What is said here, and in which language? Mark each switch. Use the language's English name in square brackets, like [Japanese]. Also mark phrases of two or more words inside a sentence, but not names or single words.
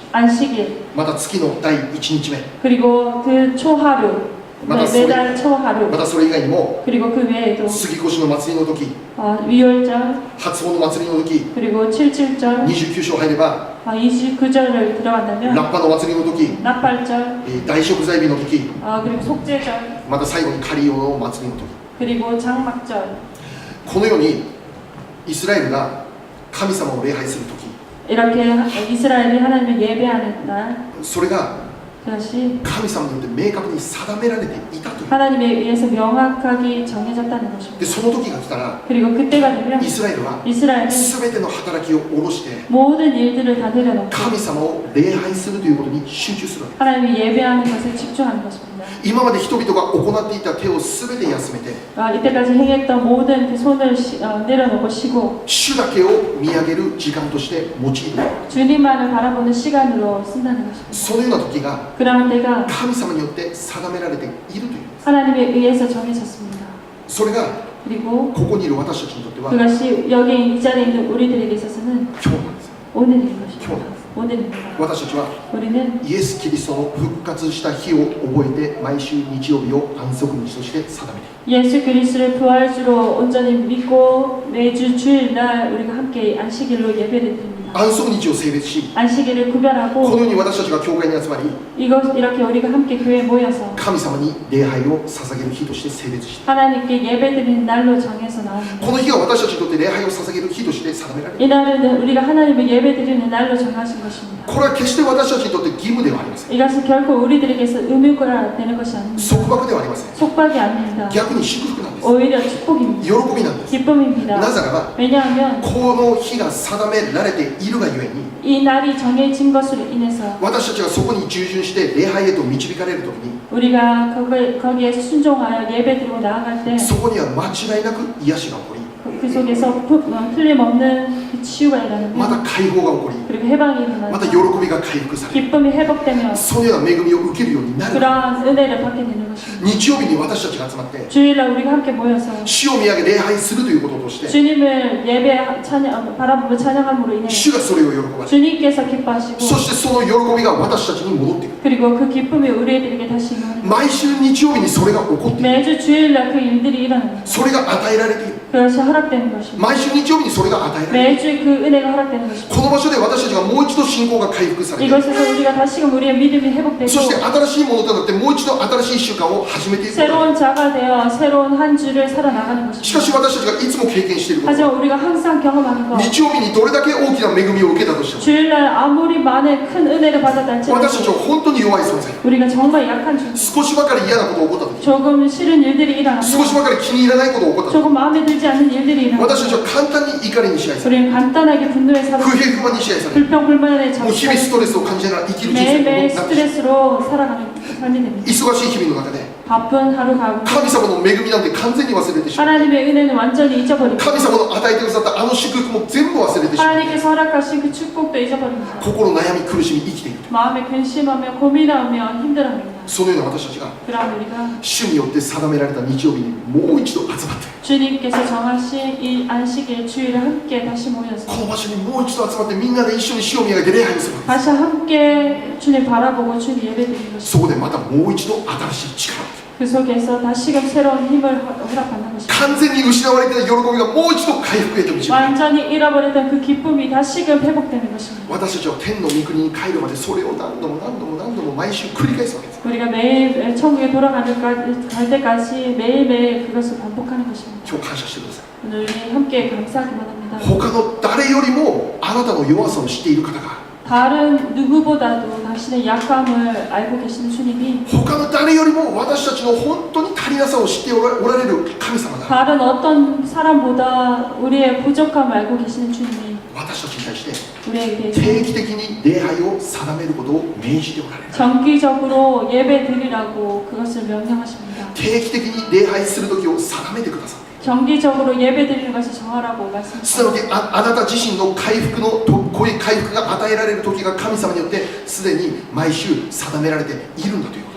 [Korean] 안식일 [Japanese] また月の第1日目 [Korean] 그리고 그 초하루 매달 초하루 [Japanese] またそれ以外にも [Korean] 그리고 그 외에도 [Japanese] 杉越の祭りの時 [Korean] 위월절 [Japanese] 初詣の祭りの時 [Korean] 그리고 77절 [Japanese] 29 章入れば [Korean] 29절을 들어간다면 [Japanese] ラッパの祭りの時 [Korean] 납발절 [Japanese] 大食材日の時 [Korean] 그리고 속죄절 [Japanese] また最後にカリオの祭りの時 [Korean] 그리고 장막절 [Japanese] このようにイスラエルが神様を礼拝する時 [Korean] 이렇게 이스라엘이 하나님을 예배하는 날 [Japanese] それが [Korean] 그것이 [Japanese] 神様によって明確に定められていたという [Korean] 하나님에 의해서 명확하게 정해졌다는 것입니다. [Japanese] でその時が来たら [Korean] 그리고 그때가 되면 [Japanese] イスラエルは [Korean] 이스라엘은 [Japanese] 全ての働きを下ろして [Korean] 모든 일들을 다 내려놓고 [Japanese] 神様を礼拝するということに集中するわけ [Korean] 하나님이 예배하는 것에 집중하는 것입니다. [Japanese] 今まで人々が行っていた手を全て休めて [Korean] 이때까지 행했던 모든 그 손을 내려놓고 쉬고 [Japanese] 主だけを見上げる時間として用いる [Korean] 주님만을 바라보는 시간으로 쓴다는 것입니다. [Japanese] そのような時が [Korean] 그러한 때가 [Japanese] 神様によって定められているという [Korean] 하나님에 의해서 정해졌습니다. [Japanese] それが [Korean] 그리고 [Japanese] ここにいる私たちにとっては [Korean] 그것이 여기 이 자리에 있는 우리들에게 있어서는 [Japanese] 今日なんです [Korean] 오늘인 것입니다. 교. 오늘입니다. [Japanese] 私たちは [Korean] 우리는 [Japanese] イエス・キリストの復活した日を覚えて毎週日曜日を安息日として定めている [Korean] 예수 그리스도를 부활주로 온전히 믿고 매주 주일날 우리가 함께 안식일로 예배를 드립니다. [Japanese] 安息日を性別し [Korean] 안식일을 [Japanese] この [Korean] 구별하고 [Japanese] ように私たちが教会に集まり [Korean] 이렇게 우리가 함께 교회에 모여서 [Japanese] 神様に礼拝を捧げる日として性別して [Korean] 하나님께 예배드리는 날로 정해서 나옵니다. [Japanese] この日が私たちにとって礼拝を捧げる日として定められる [Korean] 이 날은 우리가 하나님을 예배드리는 날로 정하신 것입니다. [Japanese] これは決して私たちにとって義務ではありませんせん。 [Korean] 이것은 결코 우리들에게서 의무가 되는 것이 아닙니다. [Japanese] 束縛ではありません。 [Korean] 속박이 아닙니다. [Japanese] 逆に祝福なんです。 [Korean] 오히려 축복입니다. [Japanese] 喜びなんです。 [Korean] 기쁨입니다. [Japanese] なぜならば [Korean] 왜냐하면 [Japanese] この日が定められているがゆえに [Korean] 이 날이 정해진 것으로 인해서 [Japanese] 私たちがそこに従順して礼拝へと導かれるときに [Korean] 우리가 거기에서 순종하여 예배드리고 나아갈 때 [Japanese] そこには間違いなく癒しが起こり [Korean] 그 속에서 틀림없는 그 치유가 [Japanese] ま [Korean] 일어납니다. [Japanese] た解放が起こり [Korean] 그리고 해방이 [Japanese] また喜 [Korean] 일어나서 [Japanese] びが回復され [Korean] 기쁨이 회복되며 [Japanese] そのような恵みを受けるようになる [Korean] 그러한 은혜를 받게 되는 것입니다. [Japanese] 日曜日に私たちが集まって [Korean] 주일날 우리가 함께 모여서 [Japanese] 主を見上げ礼拝するということとして [Korean] 주님을 예배 찬양 바라보며 찬양함으로 인해 [Japanese] 主がそれを喜ばれ [Korean] 주님께서 기뻐하시고 [Japanese] そしてその喜びが私たちに戻ってくる [Korean] 그리고 그 기쁨이 우리에게 다시 임하는 [Japanese] 毎週日曜日にそれが起こっている [Korean] 매주 주일날 그 일들이 일어납니다. [Japanese] それが与えられている [Korean] 그것이 허락되는 것입니다. [Japanese] 毎週日曜日にそれが与えられる [Korean] 매주 그 은혜가 허락되는 것입니다. [Japanese] この場所で私たちがもう一度信仰が回復されて [Korean] 이것에서 우리가 다시금 우리의 믿음이 회복되고 [Japanese] そして新しいものとなってもう一度新しい習慣を始めていくこと [Korean] 새로운 자가 되어 새로운 한 주를 살아나가는 [Japanese] しかし [Korean] 것입니다. [Japanese] 私たちがいつも経験していること [Korean] 하지만 우리가 항상 경험하는 것 [Japanese] 日曜日にどれだけ大きな恵みを受けたとしても [Korean] 주일날 아무리 많은 큰 은혜를 받았다 [Japanese] 私たち [Korean] 할지라도 [Japanese] は本当に弱い存在 [Korean] 우리가 정말 약한 주 [Japanese] 少しばかり嫌なことが起こった時 [Korean] 조금 싫은 일들이 [Japanese] 少し [Korean] 일어나면 [Japanese] ばかり気に入らないことが起こった時 [Korean] 조금 마음에 들지 않는 일들이 [Japanese] 私たち [Korean] 일어나면 [Japanese] は簡単に怒りに支配され [Korean] 우리는 간단하게 분노에 [Japanese] 不 [Korean] 사로잡혀 [Japanese] 平不満に支配され [Korean] 불평불만에 [Japanese] もう日々ストレスを感じながら生きる人生 [Korean] 매일매일 [Japanese] になってしまう [Korean] 스트레스로 살아가는 삶이 됩니다. [Japanese] 忙しい日々の中で [Korean] 바쁜 하루 가운데 [Japanese] 神様の恵みなんて完全に忘れてしまう [Korean] 하나님의 은혜는 완전히 잊어버리고 [Japanese] 神様の与えてくださったあの祝福も全部忘れてしまう [Korean] 하나님께서 허락하신 그 축복도 잊어버립니다. [Japanese] 心悩み苦しみ生きている [Korean] 마음에 근심하며 고민하며 힘들어합니다. [Japanese] そのような私たちが [Korean] 그러한 우리가 [Japanese] 主によって定められた日曜日にもう一度集まって [Korean] 주님께서 정하신 이 안식일 주일을 함께 다시 모여서 [Japanese] この場所にもう一度集まってみんなで一緒に主を見上げて礼拝をする [Korean] 다시 함께 주님 바라보고 주님 예배드리는 것입니다. [Japanese] そこでまたもう一度新しい力 [Korean] 그 속에서 다시금 새로운 힘을 허락받는 것입니다. [Japanese] 完全に失われていた喜びがもう一度回復へと導く [Korean] 완전히 잃어버렸던 그 기쁨이 다시금 회복되는 것입니다. [Japanese] 私たちは天の御国に帰るまでそれを何度も何度も何度も毎週繰り返すわけです [Korean] 우리가 매일 천국에 돌아갈 때까지 매일매일 그것을 반복하는 것입니다. [Japanese] 今日感謝してください [Korean] 오늘 우리 함께 감사하기만 합니다. [Japanese] 他の誰よりもあなたの弱さを知っている方が [Korean] 다른 누구보다도 당신의 약함을 알고 계시는 주님이 [Japanese] 他の誰よりも私たちの本当に足りなさを知っておられる神様が [Korean] 다른 어떤 사람보다 우리의 부족함을 알고 계시는 주님이 [Japanese] 私たちに対して [Korean] 우리에게 대해서 [Japanese] 定期的に礼拝を定めることを命じておられる [Korean] 정기적으로 예배 드리라고 그것을 명령하십니다. [Japanese] 定期的に礼拝する時を定めてくださって [Korean] 정기적으로 예배 드리는 것을 정하라고 [Japanese] すなわ [Korean] 말씀하십니다. [Japanese] ちあなた自身の回復のこういう回復が与えられる時が神様によってすでに毎週定められているんだということ